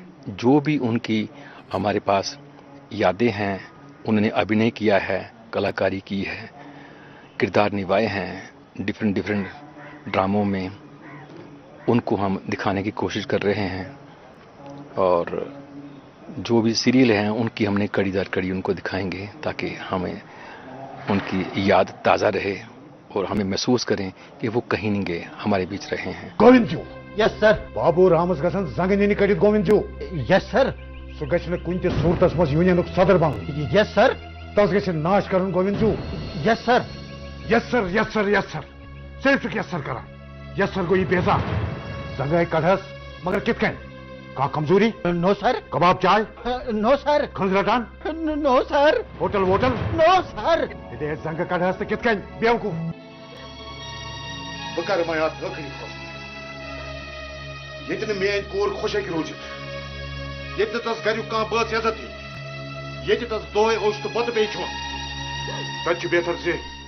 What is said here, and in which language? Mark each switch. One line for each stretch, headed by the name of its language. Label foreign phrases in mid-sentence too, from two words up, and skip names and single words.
Urdu: جو بھی ان کی ہمارے پاس یادیں ہیں، انہوں نے ابھینے کیا ہے، کلاکاری کی ہے، کردار نبھائے ہیں ڈفرینٹ ڈراموں میں، ان کو ہم دکھانے کی کوشش کر رہے ہیں. اور جو بھی سیریل ہیں ان کی ہم نے کڑی در کڑی ان کو دکھائیں گے تاکہ ہمیں ان کی یاد تازہ رہے اور ہمیں محسوس کریں کہ وہ کہیں نہیں گئے، ہمارے بیچ رہے ہیں.
Kashmiri: گووند جو
English: yes sir.
Kashmiri: بابو رامس گژھن زنگ نِنہِ کٔڑِتھ گووند جو
English: yes sir.
Kashmiri: سُہ گژھِ نہٕ کُنہِ تہِ صوٗرتس منٛز یوٗنینُک صدر بنُن.
English: yes sir.
Kashmiri: تس گژھِ ناش کرُن گووند جو.
English: yes sir. yes sir yes sir yes sir
Kashmiri: صرف
English: yes sir
Kashmiri: کران.
English: yes sir
Kashmiri: گوٚو یہِ بےزار. زنگے کڑہس مگر کِتھ کٔنۍ؟ کانٛہہ کمزوری؟
English: no sir.
Kashmiri: کباب چائے؟
English: no sir.
Kashmiri: کھنٛز رٹان؟
English: no sir.
Kashmiri: ہوٹل ووٹل؟
English: no sir.
Kashmiri: دے زنگ کڑہس تہٕ کِتھ کٔنۍ بیوقوٗف. بہٕ کرٕ وۄنۍ اتھ ٲخری فٲصلہٕ. ییٚتہِ نہٕ میٲنۍ کوٗر خۄش ہیٚکہِ روٗزِتھ، ییٚتہِ نہٕ تس گریُک کانٛہہ بٲژ عزت دی، ییٚتہِ تس دۄہے اوس تہٕ بتہٕ بیٚیہِ کھیوٚن، تتہِ چھُ بہتر زِ